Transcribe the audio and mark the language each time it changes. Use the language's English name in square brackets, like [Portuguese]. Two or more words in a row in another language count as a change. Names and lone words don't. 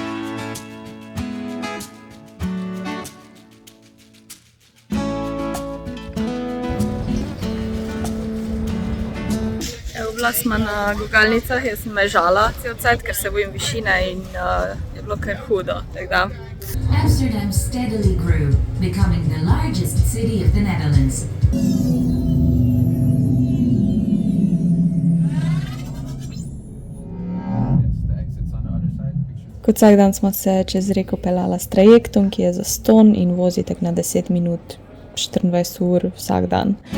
[Slovenian] Bila smo na gugalnicah, jaz sem ležala cel cajt, ker se bojim višine in je bilo kar hudo. [English] Amsterdam steadily grew, becoming the largest city of the Netherlands. [Slovenian] Kot vsak dan smo se čez reko peljala s trajektom, ki je zastonj in vozi tak na 10 minut, 24 ur vsak dan.